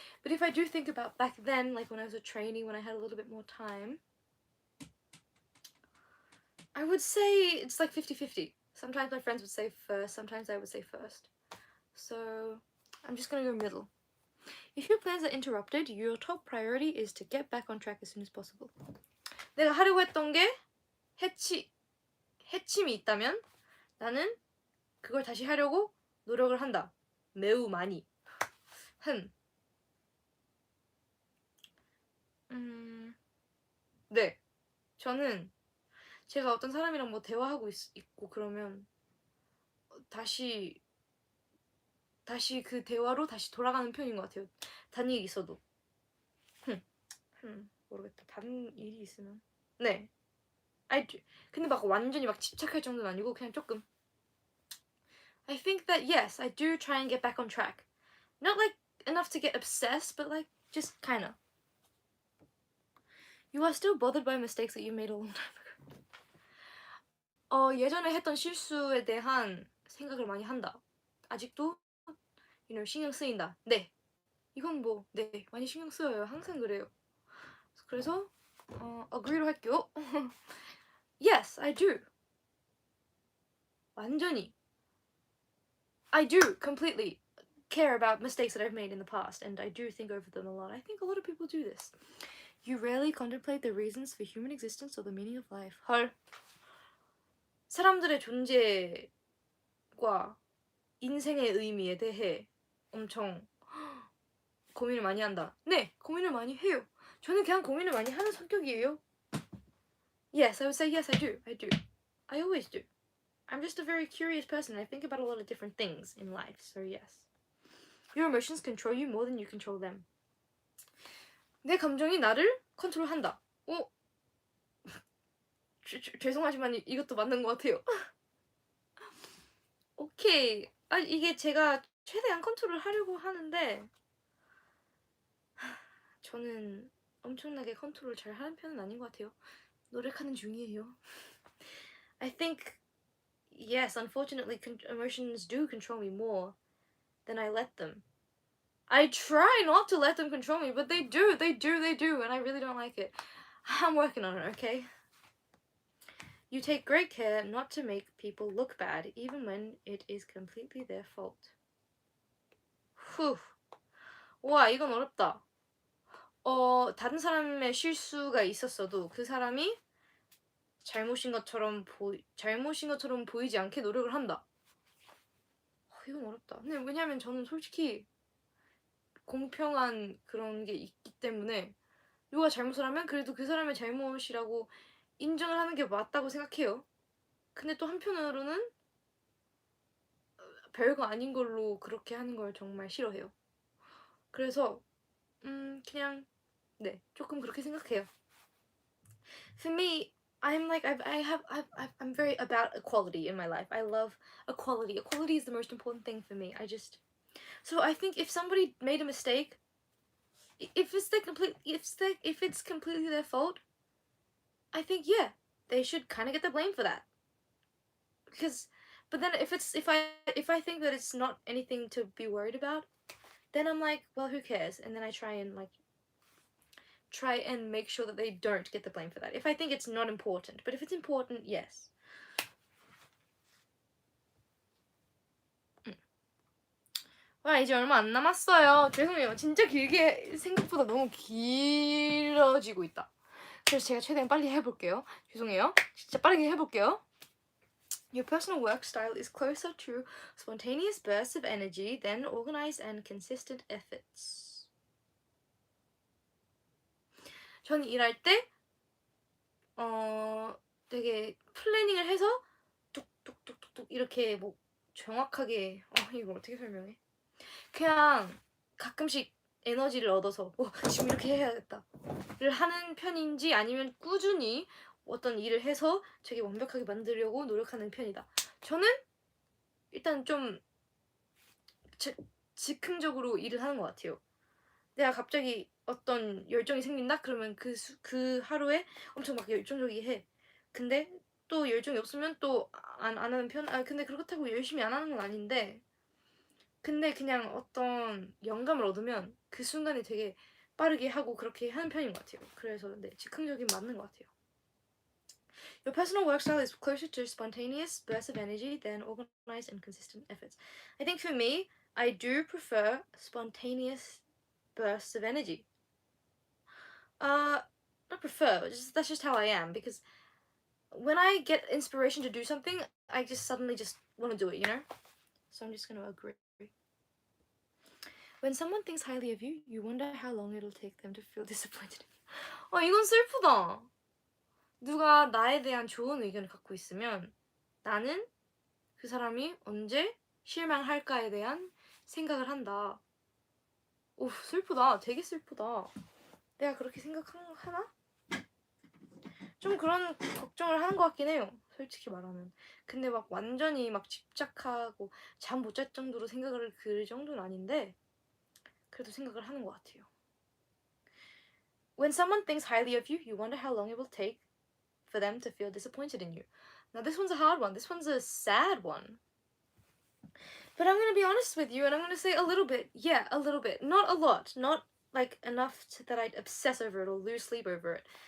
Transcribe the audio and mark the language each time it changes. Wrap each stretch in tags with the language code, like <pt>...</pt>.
<en>But if I do think about back then, like when I was a trainee, when I had a little bit more time, I would say it's like 50-50. Sometimes my friends would say first, sometimes I would say first. So I'm just gonna go middle. If your plans are interrupted, your top priority is to get back on track as soon as possible.</en> <ko>내가 하려고 했던 게 해침이 있다면 나는 그걸 다시 하려고 노력을 한다. 매우 많이. 네. 저는 제가 어떤 사람이랑 뭐 대화하고 있고 그러면 다시 그 대화로 다시 돌아가는 편인 것 같아요. 다른 일이 있어도. 모르겠다. 다른 일이 있으면. 네. 근데 막 완전히 막 집착할 정도는 아니고 그냥 조금.</ko> <en>I think that yes, I do try and get back on track. Not like enough to get obsessed, but like just kinda. You are still bothered by mistakes that you made a long time ago.</en> <ko>예전에 했던 실수에 대한 생각을 많이 한다. 아직도 신경 쓰인다. 네. 이건 뭐 네, 많이 신경 쓰여요. 항상 그래요. 그래서 agree로 할게요.</ko> <en>Yes, I do.</en> <ko>완전히.</ko> <en>I do completely care about mistakes that I've made in the past, and I do think over them a lot. I think a lot of people do this. You rarely contemplate the reasons for human existence or the meaning of life.</en> <ko>헐. 사람들의 존재과 인생의 의미에 대해 엄청 고민을 많이 한다. 네, 고민을 많이 해요. 저는 그냥 고민을 많이 하는 성격이에요.</ko> <en>Yes, I would say yes, I do. I always do. I'm just a very curious person. I think about a lot of different things in life, so yes. Your emotions control you more than you control them.</en> <ko>내 감정이 나를 컨트롤한다. 죄송하지만 이것도 맞는 것 같아요. 오케이. 이게 제가 최대한 컨트롤 하려고 하는데 저는 엄청나게 컨트롤 잘 하는 편은 아닌 것 같아요. 노력하는 중이에요.</ko> <en>I think, yes, unfortunately, emotions do control me more than I let them. I try not to let them control me, but they do, and I really don't like it. I'm working on it, okay? You take great care not to make people look bad, even when it is completely their fault.</en> <ko>후. 와, 이건 어렵다. 다른 사람의 실수가 있었어도 그 사람이 잘못인 것처럼 보이지 않게 노력을 한다. 이건 어렵다. 근데 왜냐면 저는 솔직히 공평한 그런 게 있기 때문에 누가 잘못을 하면 그래도 그 사람의 잘못이라고 인정을 하는 게 맞다고 생각해요. 근데 또 한편으로는 별거 아닌 걸로 그렇게 하는 걸 정말 싫어해요. 그래서 그냥 네, 조금 그렇게 생각해요.</ko> <en>For me, I'm like I'm very about equality in my life. I love equality. Equality is the most important thing for me. So I think if somebody made a mistake, if it's completely their fault, I think yeah, they should kind of get the blame for that. But then if I think that it's not anything to be worried about, then I'm like, well, who cares? And then I try and make sure that they don't get the blame for that. If I think it's not important, but if it's important, yes.</en> <ko>와, 이제 얼마 안 남았어요. 죄송해요. 진짜 길게 생각보다 너무 길어지고 있다. 그래서 제가 최대한 빨리 해볼게요. 죄송해요. 진짜 빠르게 해볼게요.</ko> <en>Your personal work style is closer to spontaneous bursts of energy than organized and consistent efforts.</en> <ko>전 일할 때 되게 플래닝을 해서 뚝뚝뚝뚝뚝 이렇게 뭐 정확하게 이거 어떻게 설명해? 그냥 가끔씩 에너지를 얻어서 지금 이렇게 해야겠다를 하는 편인지 아니면 꾸준히 어떤 일을 해서 되게 완벽하게 만들려고 노력하는 편이다. 저는 일단 좀 즉흥적으로 일을 하는 것 같아요. 내가 갑자기 어떤 열정이 생긴다? 그러면 그 하루에 엄청 막 열정적이게 해. 근데 또 열정이 없으면 또 안 하는 편? 근데 그렇다고 열심히 안 하는 건 아닌데 근데 그냥 어떤 영감을 얻으면 그 순간에 되게 빠르게 하고 그렇게 하는 편인 것 같아요. 그래서 네, 즉흥적인 맞는 것 같아요.</ko> <en>Your personal work style is closer to spontaneous bursts of energy than organized and consistent efforts. I think for me, I do prefer spontaneous bursts of energy. Not prefer, that's just how I am, because when I get inspiration to do something, I just suddenly just want to do it, you know? So I'm just going to agree. When someone thinks highly of you, you wonder how long it'll take them to feel disappointed.</en> <ko>이건 슬프다. 누가 나에 대한 좋은 의견을 갖고 있으면 나는 그 사람이 언제 실망할까에 대한 생각을 한다. 오, 슬프다. 되게 슬프다. 내가 그렇게 생각하나? 좀 그런 걱정을 하는 것 같긴 해요. 솔직히 말하면. 근데 막 완전히 막 집착하고 잠 못 잘 정도로 생각을 그 정도는 아닌데 그래도 생각을 하는 것 같아요.</ko> <en>When someone thinks highly of you, you wonder how long it will take for them to feel disappointed in you. Now this one's a hard one. This one's a sad one. But I'm going to be honest with you and I'm going to say a little bit. Yeah, a little bit. Not a lot. Not like enough that I'd obsess over it or lose sleep over it.</en>